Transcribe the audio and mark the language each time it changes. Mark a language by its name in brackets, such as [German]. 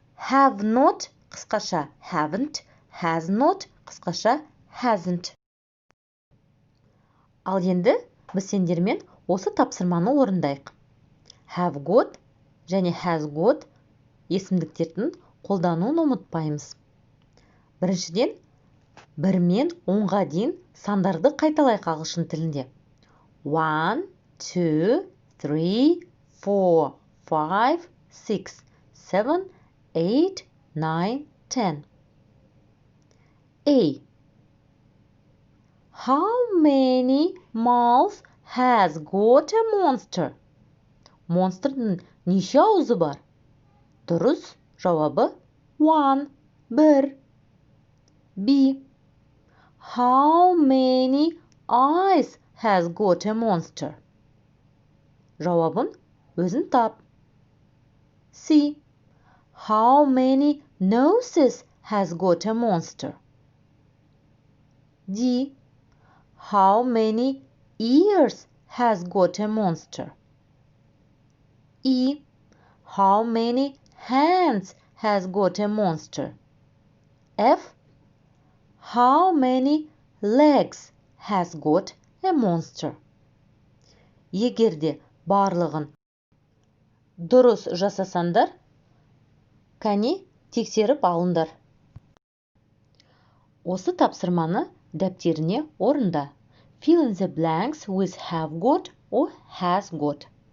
[Kazakh] Have not қысқаша haven't, has not қысқаша hasn't. Ал енді біз сендермен осы тапсырманы орындайық. Have got және has got есімдіктердің қолдануын ұмытпаймыз. Біріншіден, 1-мен 10-ға дейін сандарды қайталайық ағылшын тілінде. [English] 1, 2, 3, 4, 5, 6, 7, 8, 9, 10. A. How many mouths has got a monster? [Kazakh] Monster'ның неше аузы бар? Дұрыс жауабы 1. B. [English] How many eyes has got a monster? [Kazakh] Жауабын өзің тап. C. [English] How many noses has got a monster? D. How many ears has got a monster? E. How many hands has got a monster? F. How many legs has got a monster? [Kazakh] Егерде барлығын дұрыс жасасаңдар, кәне тексеріп алыңдар. Осы тапсырманы дәптеріне орында. [English] Fill in the blanks with have got or has got.